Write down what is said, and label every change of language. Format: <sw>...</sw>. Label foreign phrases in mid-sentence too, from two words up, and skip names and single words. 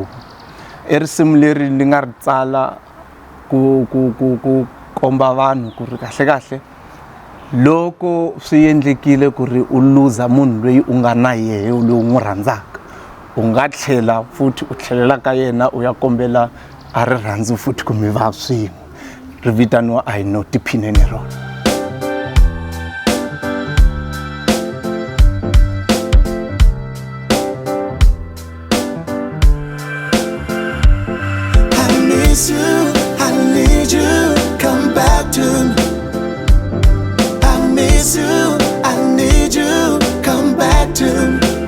<ts>I risimu leri ni nga ri tsala ku komba vanhu ku ri kahle loko swi endlekile ku ri u luza munhu loyi u nga na yehe loyi u n'wi rhandzaka, u nga tlhela futhi u tlhelela ka yena u ya kombela a rirhandzu futhi ku mi va swin'we. Ri vitaniwa I Know, tiphineni rona.</ts> <en>I miss you, I need you, come back to me. I miss you, I need you, come back to me.</en>